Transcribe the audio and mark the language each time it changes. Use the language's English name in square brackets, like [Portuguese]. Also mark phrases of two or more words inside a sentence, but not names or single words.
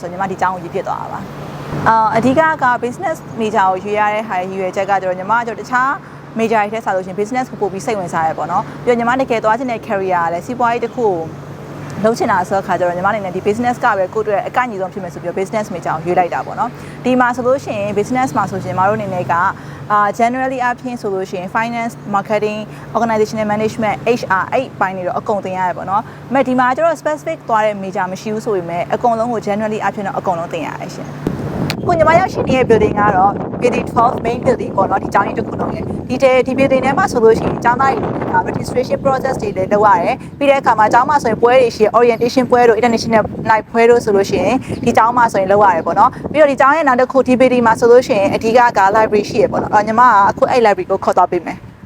[Burmese] ဆိုညီမဒီကျောင်းကိုရွေးပြစ်သွားတာပါအဓိကက [English] business major [Burmese] ကိုရွေးရတဲ့ဟာရွေးချက်ကတော့ညီမကတခြားmajor တွေထက်ဆိုလို့ရှိရင် business ကိုပို့ပြီးစိတ်ဝင်စားရပေါ့နော်ပြီးတော့ညီမတကယ်သွားချင်တဲ့ career ကလည်းစီးပွားရေးတစ်ခုလုံးချင်တာဆိုတော့ခါကျတော့ညီမအနေနဲ့ဒီ business ကပဲကိုယ့်အတွက်အကန့်အညီဆုံးဖြစ်မယ်ဆိုပြီး [English] business major [Burmese] ကိုရွေးလိုက်တာပေါ့နော်ဒီမှာဆိုလို့ရှိရင် business မှာဆိုရှင်မတို့အနေနဲ့ကgenerally အပြင်ဆိုလို့ရှိရင် [English] finance marketing organizational management HR [Burmese] အဲ့ပိုင်းတွေတော့အကုန်သင်ရတယ်ပေါ့နော်။ဒီမှာကျတော့ specific သွားတဲ့ major မရှိဘူးဆိုပေမဲ့အကုန်လုံးကို generally အပြင်တော့အကုန်လုံးသင်ရတယ်ရှင်။ကိုညီမရောက်ရှိနေတဲ့ building ကတော့ building 12 [English] main building [Burmese] ပေါ့နော်ဒီကျောင်းကြီးတစ်ခုလုံးရဲ့ဒီ building ထဲမှာဆိုလို့ရှိရင်ကျောင်းသားတွေ [English] registration process [Burmese] တွေလည်းလုပ်ရတယ်ပြီးတဲ့အခါမှာကျောင်းမှာဆိုရင်ပွဲတွေရှိ orientation ပွဲတို့ [English] international night [Burmese] ပွဲတို့ဆိုလို့ရှိရင်ဒီကျောင်းမှာဆိုရင်လုပ်ရတယ်ပေါ့နော်ပြီးတော့ဒီကျောင်းရဲ့နောက်တစ်ခုဒီ building မှာဆိုလို့ရှိရင်အဓိက library ရှိရပေါ့နော်ညီမကအခုအဲ့ library ကိုခေါ်သွားပေးမယ်